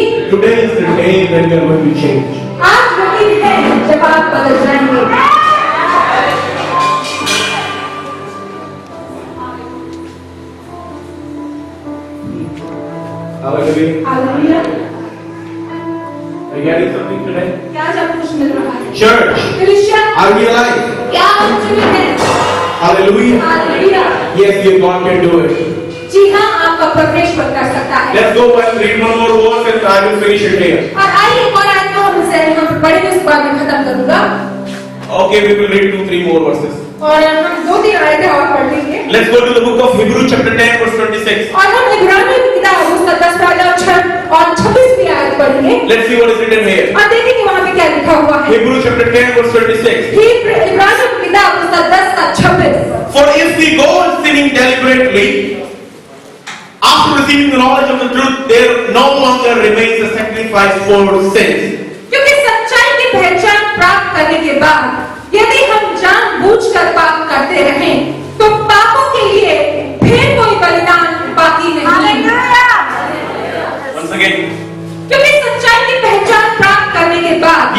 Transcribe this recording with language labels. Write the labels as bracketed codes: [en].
[en] today is the day when we are going to change. [hi] आज वो दिन है जब आप बदल जाएंगे। [en] Hallelujah. [hi] Hallelujah. [en] Are you getting something today? [hi] क्या जब कुछ मिल रहा है? [en] Church, [hi] Christian, [en] are we alive? [hi] क्या हम जीवित हैं? [en] Hallelujah. [hi] Hallelujah. [en] Yes, your God can do it. [hi] जी हाँ, आपका परमेश्वर कर सकता है। [en] Let's go and read one more verse and I will finish it here. [hi] और आइए एक और आयत को हम इसे हम पढ़ेंगे, उसके बाद मैं खत्म करूंगा। [en] Okay, we will read 2-3 more verses. [hi] और हम 2-3 आयतें और पढ़ लेंगे। [en] Let's go to the book of Hebrews chapter 10 verse 26. [hi] और हम इब्रानियों की किताब उसका 10 और 26 आयत पढ़ेंगे। [en] Let's see what is written here. [hi] और देखेंगे वहाँ पे क्या लिखा हुआ है। [en] Hebrews chapter 10 verse 26. [hi] इब्रानियों की किताब उसका 10-26। [en] For if we go on sinning deliberately, after receiving the knowledge of the truth, there no longer remains a sacrifice for sins. [hi] क्योंकि सच्चाई की पहचान प्राप्त करने के बाद यदि हम जानबूझकर पाप करते रहें, तो पापों के लिए फिर कोई बलिदान बाकी नहीं। [en] Once again, [hi] क्योंकि सच्चाई की पहचान प्राप्त करने के बाद,